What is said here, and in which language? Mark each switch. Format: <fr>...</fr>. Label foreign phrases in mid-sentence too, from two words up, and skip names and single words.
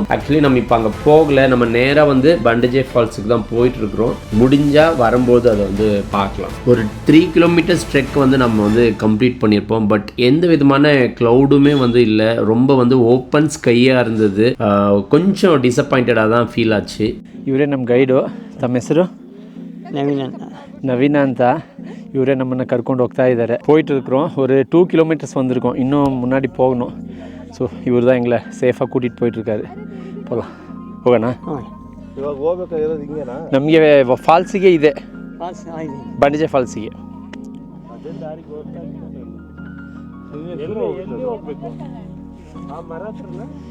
<ta>ஆக்சுவலி நம்ம இப்போ அங்கே போகலை, நம்ம நேராக வந்து பண்டஜே ஃபால்ஸுக்கு தான் போயிட்டு இருக்கிறோம். முடிஞ்சால் வரும்போது அதை வந்து பார்க்கலாம். ஒரு 3</ta> <en>kilometers trek</en> <ta>வந்து நம்ம வந்து கம்ப்ளீட் பண்ணியிருப்போம். பட் எந்த விதமான க்ளவுடுமே வந்து இல்லை, ரொம்ப வந்து</ta> <en>open sky</en> <ta>இருந்தது. கொஞ்சம் ಡಿಸಪಾಯಿಂಟೆಡ್ தான் ಫೀಲ್ ಆச்சு.</ta> <kn>ಇವರೇ ನಮ್ಮ ಗೈಡು. ತಮ್ಮ ಹೆಸರು? ನವೀನ ಅಂತ. ಇವರೇ ನಮ್ಮನ್ನು ಕರ್ಕೊಂಡು ಹೋಗ್ತಾ ಇದ್ದಾರೆ.</kn> <ta>போயிட்டு இருக்கிறோம். ஒரு 2 கிலோமீட்டர்ஸ் வந்திருக்கோம், இன்னும் முன்னாடி போகணும். ஸோ இவர் தான் எங்களை சேஃபாக கூட்டிகிட்டு போயிட்டுருக்காரு. போகலாம்,</ta> <kn>ಹೋಗೋಣ. ಇವಾಗ ಹೋಗ್ಬೇಕಾಗಿರೋದು ಹಿಂಗೇನಾ? ನಮಗೆ ಫಾಲ್ಸಿಗೆ ಇದೆ, ಬಂಡಜೆ ಫಾಲ್ಸಿಗೆ. ಅದೇ ದಾರಿಗೆ ಹೋಗ್ತಾ ಎಲ್ಲಿ ಹೋಗ್ಬೇಕು? ಆ ಮರ ಹತ್ರನ</kn>